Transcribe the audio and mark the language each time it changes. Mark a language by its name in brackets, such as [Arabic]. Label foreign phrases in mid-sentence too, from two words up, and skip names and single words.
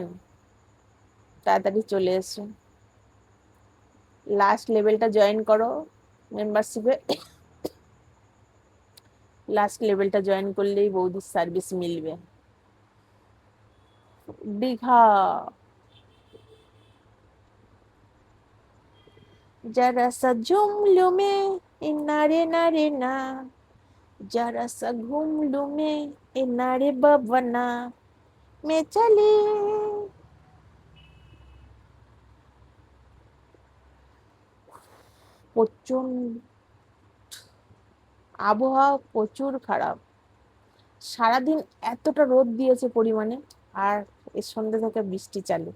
[Bangla] তাড়াতাড়ি চলে এসো, [English] last levelটা [Bangla] জয়েন করো মেম্বারশিপে। [English] last levelটা [Bangla] জয়েন করলেই বৌদির সার্ভিস মিলবে। দীঘা, [Hindi] जरा सा झूम लूं मैं इनारे नारे ना, जरा सा घूम लूं मैं इनारे बबना, मैं चली। [Bangla] প্রচন্ড আবহাওয়া, প্রচুর খারাপ। সারাদিন এতটা রোদ দিয়েছে পরিমাণে, আর এর সন্ধ্যে থেকে বৃষ্টি চালু।